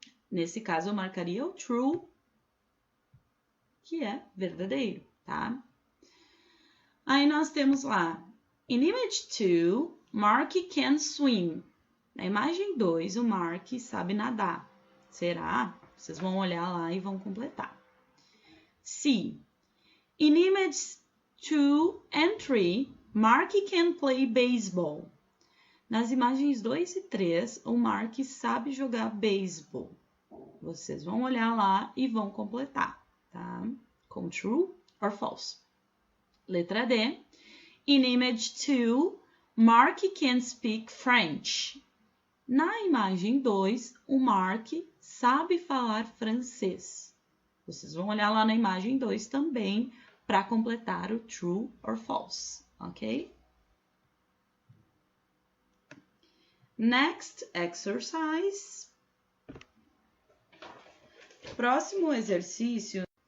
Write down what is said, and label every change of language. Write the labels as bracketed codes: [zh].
[pt] Nesse caso, eu marcaria o true, que é verdadeiro, tá? Aí nós temos lá, [en] in image 2, Mark can swim. [pt] Na imagem 2, o Mark sabe nadar. Será? Vocês vão olhar lá e vão completar. C. [en] In image 2 and 3, Mark can play baseball. [pt] Nas imagens 2 e 3, o Mark sabe jogar beisebol. Vocês vão olhar lá e vão completar, tá? Com [en] true or false. [pt] Letra D. [en] In image 2, Mark can speak French. [pt] Na imagem 2, o Mark sabe falar francês. Vocês vão olhar lá na imagem 2 também para completar o [en] true or false, [pt] ok? [en] Next exercise. [pt] Próximo exercício,